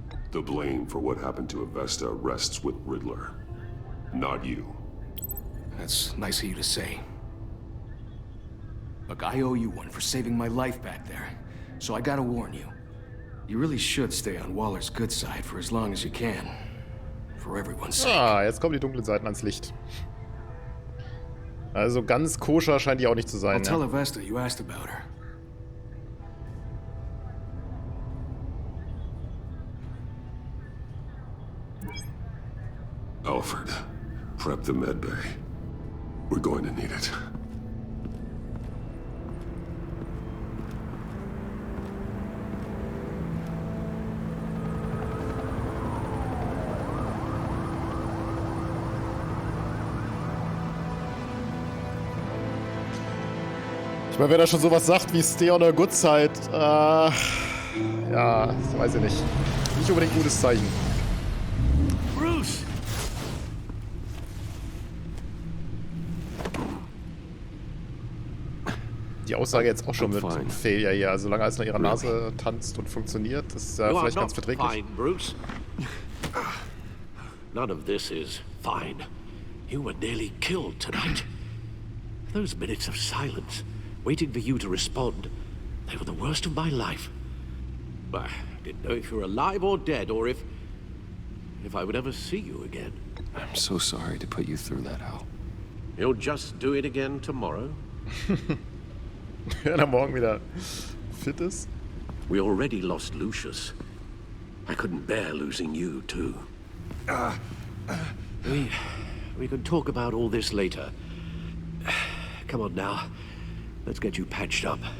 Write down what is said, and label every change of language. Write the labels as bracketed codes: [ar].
[en] The blame for what happened to Avesta rests with Riddler, not you. That's nice of you to say. Look, I owe you one for saving my life back there. So I gotta warn you. You really should stay on Waller's good side for as long as you can. For everyone's sake. [de] Ah, jetzt kommen die dunklen Seiten ans Licht. Also ganz koscher scheint die auch nicht zu sein, [en] I'll tell [de] ja. [en] Avesta you asked about her. Alfred, prep the med bay. We're going to need it. [de] Ich meine, wer da schon sowas sagt wie [en] Stay on a Good Side, [de] ja, das weiß ich nicht. Nicht unbedingt ein gutes Zeichen. [en] Bruce! [de] Die Aussage jetzt auch schon mit einem Failure hier. Also solange alles nach ihrer Nase tanzt und funktioniert, ist ja vielleicht ganz verträglich. [en] Fine, Bruce. None of this is fine. You were nearly killed tonight. Those minutes of silence, waiting for you to respond, they were the worst of my life. I didn't know if you were alive or dead, or if I would ever see you again. I'm so sorry to put you through that, Al. You'll just do it again tomorrow? [de] Wenn er morgen wieder fit ist. [en] We already lost Lucius. I couldn't bear losing you, too. We can talk about all this later. Come on now. Let's get you patched up.